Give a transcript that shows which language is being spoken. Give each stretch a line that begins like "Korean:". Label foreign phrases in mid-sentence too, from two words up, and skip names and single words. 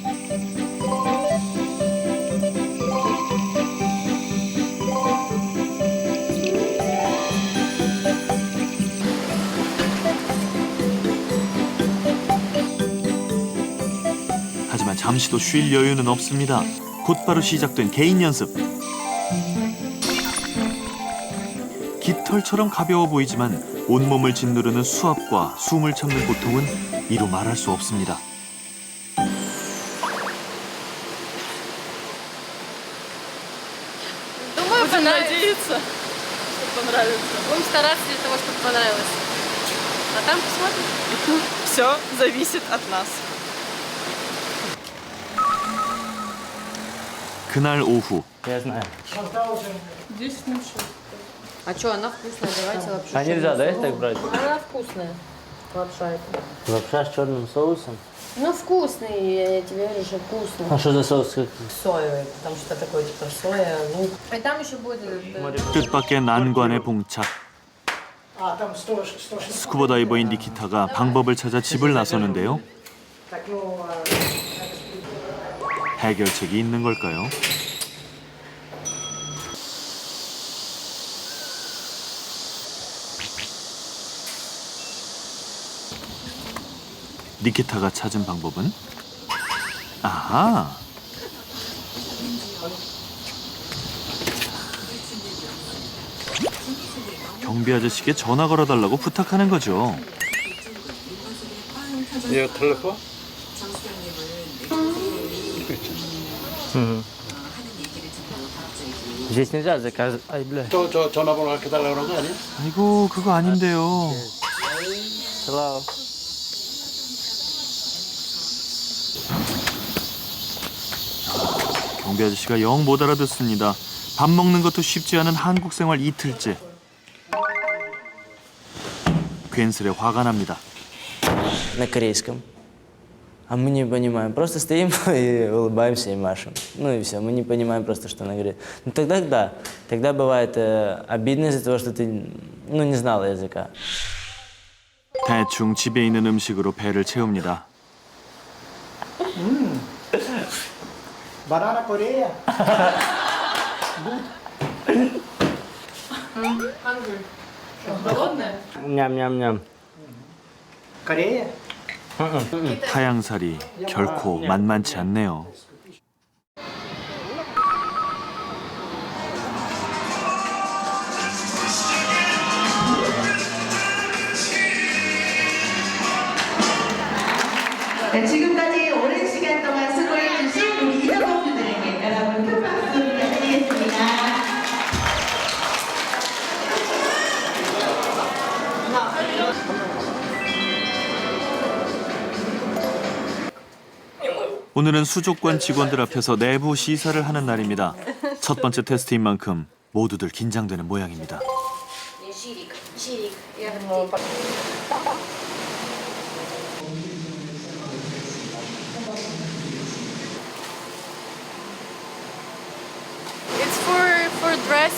Korean: 하지만 잠시도 쉴 여유는 없습니다. 곧바로 시작된 개인 연습. 깃털처럼 가벼워 보이지만 온몸을 짓누르는 수압과 숨을 참는 고통은 이루 말할 수 없습니다.
Russian: Думаю, понравится. Понравится. Будем стараться для того, чтобы понравилось. А там посмотрим. Все зависит от нас.
Korean: 그날 오후
Russian: Я знаю. 10 минут. А что, она вкусная, давайте лапшу. А нельзя, да, их так брать? Она вкусная, лапша эта. Лапша с черным соусом. Ну, вкусный, я тебе говорю, что вкусный. А что за соус? Соевый, потому что такой типа соя, лук. И там еще будет...
Korean: 뜻밖의 난관에 봉착.
Russian: А, там 160.
Korean: 스쿠버 다이버인 니키타가 방법을 찾아 집을 나서는데요.
Russian: Так, ну,
Korean: 해결책이 있는 걸까요? 니키타가 찾은 방법은? 아하! 경비 아저씨께 전화 걸어달라고 부탁하는 거죠. 이 텔레폰?
Russian: Здесь нельзя заказывать. Ай, бля.
Korean: 저 전화번호 이렇게 달라고 그런 거 아니야? 아이고, 그거 아닌데요.
English: Hello.
Korean: 경비 아저씨가 영 못 알아듣습니다. 밥 먹는 것도 쉽지 않은 한국 생활 이틀째. 괜스레 화가 납니다.
Russian: На корейском. А мы не понимаем. Просто стоим и улыбаемся и машем. Ну и все. Мы не понимаем просто, что она говорит. Ну тогда да. Тогда бывает обидно из-за того, что ты не знала языка.
Korean: 대충 집에 있는 음식으로 배를 채웁니다.
Russian: банана Корея. Ням-ням-ням. Корея?
Korean: 타양살이 결코 만만치 않네요. 네, 지금까지 오랜 시간 동안 수고해주신 우리 이동분들에게 여러분 큰 박수 부탁드리겠습니다. 오늘은 수족관 직원들 앞에서 내부 시사를 하는 날입니다. 첫 번째 테스트인 만큼 모두들 긴장되는 모양입니다.
English: It's for dress.